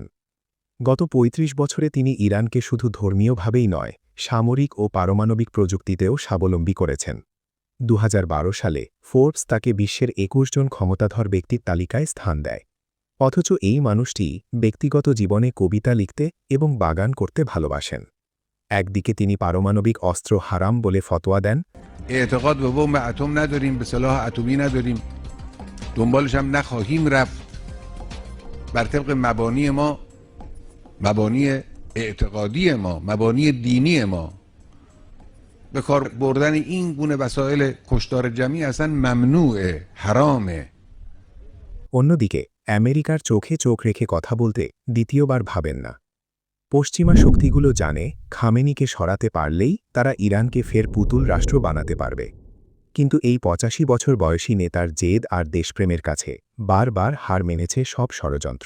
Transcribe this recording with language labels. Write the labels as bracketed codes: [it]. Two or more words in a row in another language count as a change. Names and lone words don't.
[bn] গত ৩৫ বছরে তিনি ইরানকে শুধু ধর্মীয়ভাবেই নয়, সামরিক ও পারমাণবিক প্রযুক্তিতেও স্বাবলম্বী করেছেন। ২০১২ সালে ফোর্বস তাকে বিশ্বের ২১ জন ক্ষমতাধর ব্যক্তির তালিকায় স্থান দেয়। অথচ এই মানুষটি ব্যক্তিগত জীবনে কবিতা লিখতে এবং বাগান করতে ভালোবাসেন। একদিকে তিনি পারমাণবিক অস্ত্র হারাম বলে ফতোয়া দেন, [fa] اعتقاد به بمب اتم نداریم، به سلاح اتمی نداریم، دنبالش هم نخواهیم رفت. بر طبق مبانی ما، مبانی اعتقادی ما، مبانی دینی ما، به کار بردن این گونه وسایل کشتار جمعی اصلا ممنوعه، حرامه. [bn] অন্যদিকে আমেরিকার চোখে চোখ রেখে কথা বলতে দ্বিতীয়বার ভাবেন না। পশ্চিমা শক্তিগুলো জানে খামেনিকে সরাতে পারলেই তারা ইরানকে ফের পুতুল রাষ্ট্র বানাতে পারবে। কিন্তু এই ৮৫ বছর বয়সী নেতার জেদ আর দেশপ্রেমের কাছে বারবার হার মেনেছে সব ষড়যন্ত্র।